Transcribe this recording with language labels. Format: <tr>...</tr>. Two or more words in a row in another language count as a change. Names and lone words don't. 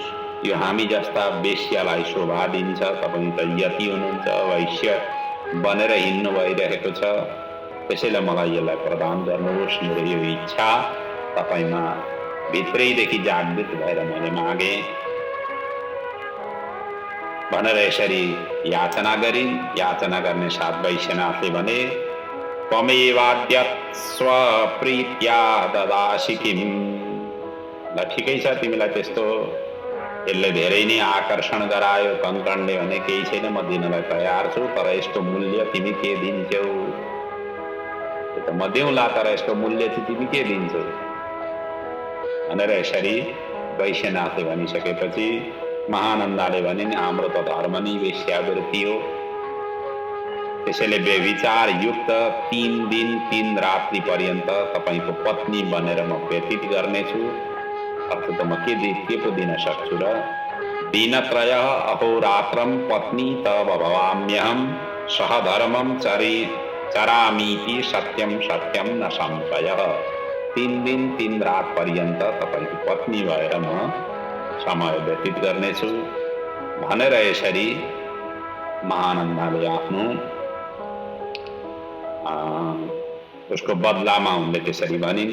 <ne>यो हामी जस्ता वेश्यालाई शोभा दिन्छ। तपाईँ त यति हुनुहुन्छ, वैश्य बनेर हिँड्नु भइरहेको छ। त्यसैले मलाई यसलाई प्रदान गर्नुहोस्। मेरो यो इच्छा तपाईमा भित्रैदेखि जागृत भएर मैले मागे भनेर यसरी याचना गरिन्। याचना गर्ने साथ वैश्यनाथले भने,</ne> <sa>त्वमेवाद्य स्वप्रीत्या ददासि किम्।</sa> <ne>ल ठिकै छ, तिमीलाई त्यस्तो यसले धेरै नै आकर्षण गरायो कङ्कणले भने केही छैन, म दिनलाई तयार छु। तर यसको मूल्य तिमी के दिन्छौ? त म देऊला, तर यसको मूल्य चाहिँ तिमी के दिन्छौ भनेर यसरी वैश्यनाथले भनिसकेपछि महानन्दाले भनिन्, हाम्रो त धर्म नै वेश्यावृत्ति हो। त्यसैले व्यभिचार युक्त 3 दिन 3 रात्रि पर्यन्त तपाईको पत्नी बनेर म व्यतीत गर्नेछु। अर्थात् म के पो दिन सक्छु र?</ne> <sa>दिनत्रय अहोरात्रं पत्नी तव भवाम्यहं सहधर्मं चरामीति सत्यं सत्यं न संशयः।</sa> <ne>3 दिन 3 रात पर्यन्त तपाईको पत्नी भएर म समय व्यतीत गर्नेछु भनेर यसरी महानन्दाले आफ्नो उसको बदलामा उनले त्यसरी भनिन्।</ne>